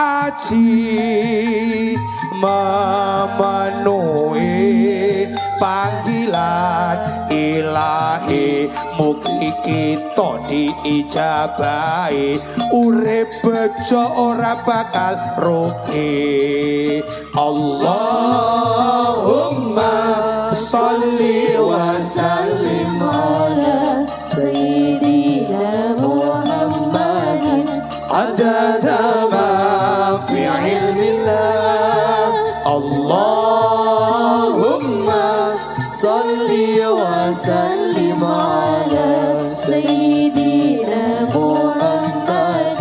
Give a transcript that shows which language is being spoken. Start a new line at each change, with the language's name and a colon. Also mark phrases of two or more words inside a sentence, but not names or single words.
Indonesian: haji memenuhi panggilan ilahi
Javanese: mugi kita diijabahi urip bejo ora bakal rugi
Arabic: اللهم صل وسلم على سيدنا محمد عدد ما في علم الله اللهم صل وسلم على سيدنا محمد